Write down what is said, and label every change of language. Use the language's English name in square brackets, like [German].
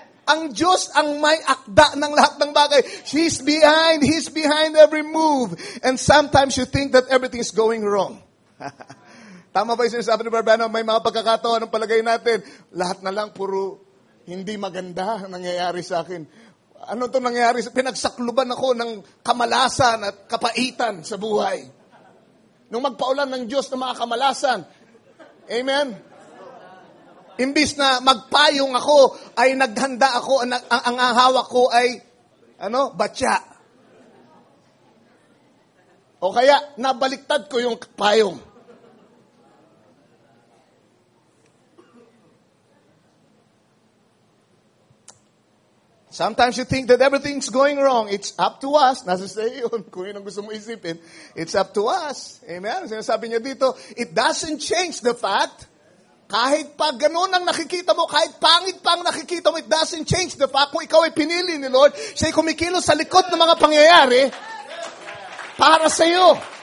[Filipino] Ang Diyos ang may akda ng lahat ng bagay. [English] He's behind every move. And sometimes you think that everything is going wrong. [Filipino] Tama ba yung sinasabi ni Barbano? May mga pagkakataon ng palagay natin, lahat na lang puro hindi maganda ang nangyayari sa akin. Ano itong nangyayari? Pinagsakluban ako ng kamalasan at kapaitan sa buhay. Nung magpaulan ng Diyos ng mga kamalasan, amen? Imbis na magpayong ako, ay naghanda ako, ang hawak ko ay, batya. O kaya, nabaliktad ko yung payong. [English] Sometimes you think that everything's going wrong. It's up to us. [Filipino] Nasa sa iyo yun. Kung yun ang gusto mo isipin, [English] it's up to us. [Filipino] Amen? Sinasabi niya dito, [English] it doesn't change the fact, [Filipino] kahit pa ganun ang nakikita mo, kahit pangit pa ang nakikita mo, it doesn't change the fact kung ikaw ay pinili ni Lord, siya'y kumikilos sa likod ng mga pangyayari para sa iyo.